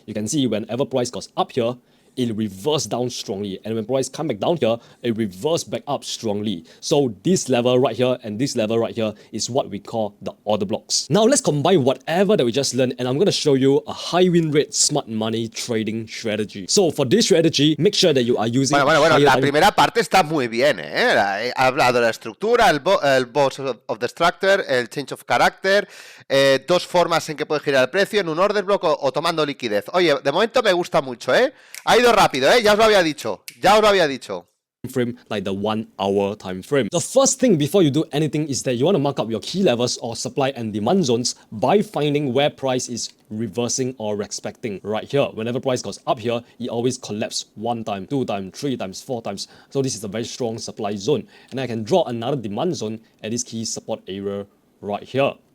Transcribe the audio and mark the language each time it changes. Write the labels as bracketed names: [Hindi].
[English] You can see whenever price goes up here, it reverse down strongly, and when price come back down here, it reverse back up strongly. So this level right here and this level right here is what we call the order blocks. Now let's combine whatever that we just learned, and I'm going to show you a high win rate smart money trading strategy. So for this strategy, make sure that you are using [Spanish] la primera parte está muy bien, ¿eh? Ha hablado de la estructura, el boss of the structure, el change of character, dos formas en que puede girar el precio, en un order block o tomando liquidez. Oye, de momento me gusta mucho, ¿eh? Ha ido rápido, ya os lo había dicho. [English] Frame, like the 1 hour time frame. The first thing before you do anything is that you want to mark up your key levels or supply and demand zones by finding where price is reversing or respecting. Right here, whenever price goes up here, it always collapses 1 time, 2 times, 3 times, 4 times. So this is a very strong supply zone, and I can draw another demand zone at this key support area right here.